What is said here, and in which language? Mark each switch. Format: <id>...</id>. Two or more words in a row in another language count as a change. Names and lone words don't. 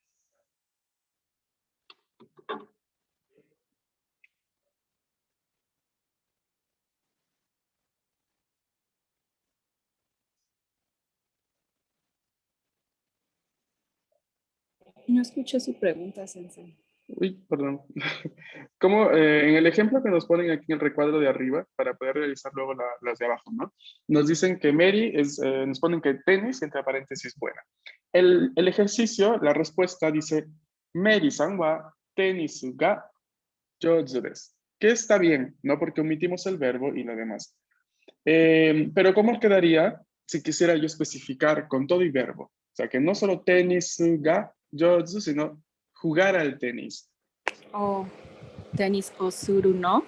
<es>No escuché su pregunta, Sensei. Uy, perdón. Como en el ejemplo que nos ponen aquí en el recuadro de arriba, para poder realizar luego las de abajo, ¿no? Nos dicen que Mary nos ponen que tenis, entre paréntesis, buena. El ejercicio, la respuesta dice,</es> <ja>メアリーさんはテニスが上手です.</ja> <es>Que está bien, ¿no? Porque omitimos el verbo y lo demás. Pero ¿cómo quedaría si quisiera yo especificar con todo y verbo? O sea, que no solo</es> <ja>テニスが上手,</ja> <es>sino jugar al tenis.</es> <ja>O テニスをするの.</ja>